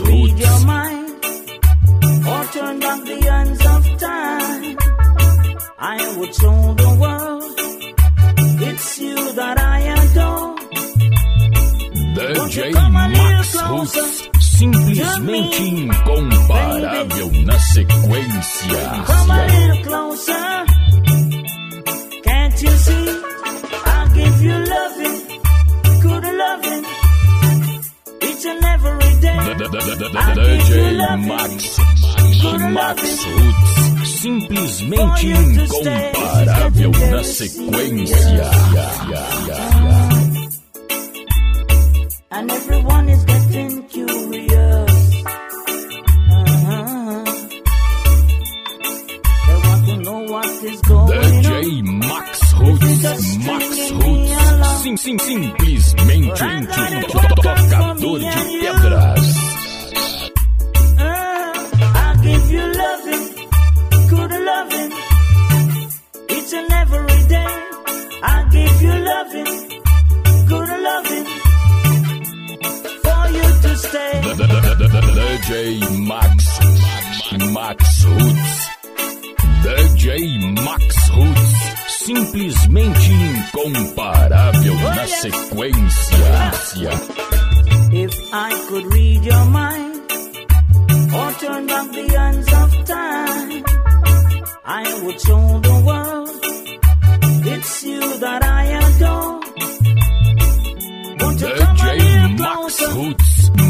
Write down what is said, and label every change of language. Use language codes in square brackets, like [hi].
[en] Read your mind or turn back the hands of time, I would show the world it's you that I adore. [pt] DJ Max Roots, simplesmente incomparável na sequência. [en] Come a little closer, can't you see? I'll give you loving, good loving, each and every day. [pt] DJ Max Roots, simplesmente incomparável na sequência. [en] And everyone is getting curious. They want to know what is going DJ on. [pt] Max Roots, simplesmente tocador de pedras. [en] I'll give you loving, good loving, each and every day. I'll give you loving, good loving, for you to stay. DJ Max Roots. [pt] DJ Max Roots, simplesmente incomparável na sequência. [en] If I could read your mind or turn back the hands of time, I would show the world it's you that I adore. Won't you come a little closer?